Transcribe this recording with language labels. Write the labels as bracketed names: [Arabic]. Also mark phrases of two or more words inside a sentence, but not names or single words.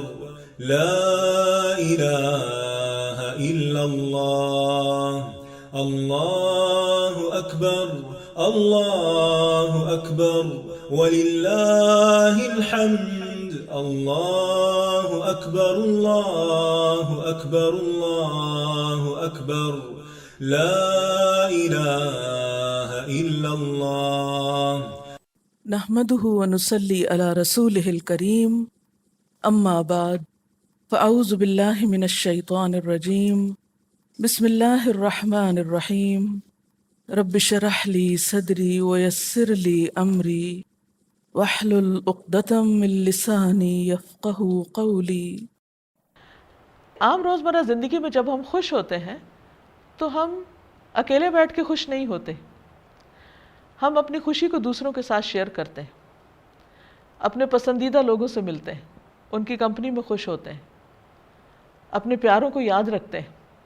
[Arabic] لا الہ الا اللہ اللہ اکبر اللہ اکبر وللہ الحمد اللہ اکبر اللہ اکبر اللہ اکبر لا الہ الا اللہ نحمده ونصلي على رسوله الكريم اما بعد فاعوذ بالله من الشيطان الرجيم بسم الله الرحمن الرحيم رب اشرح لي صدري ويسر لي امري واحلل عقدة من لساني يفقهوا قولي۔ [Urdu] عام روزمرہ زندگی میں جب ہم خوش ہوتے ہیں تو ہم اکیلے بیٹھ کے خوش نہیں ہوتے، ہم اپنی خوشی کو دوسروں کے ساتھ شیئر کرتے ہیں، اپنے پسندیدہ لوگوں سے ملتے ہیں، ان کی کمپنی میں خوش ہوتے ہیں، اپنے پیاروں کو یاد رکھتے ہیں۔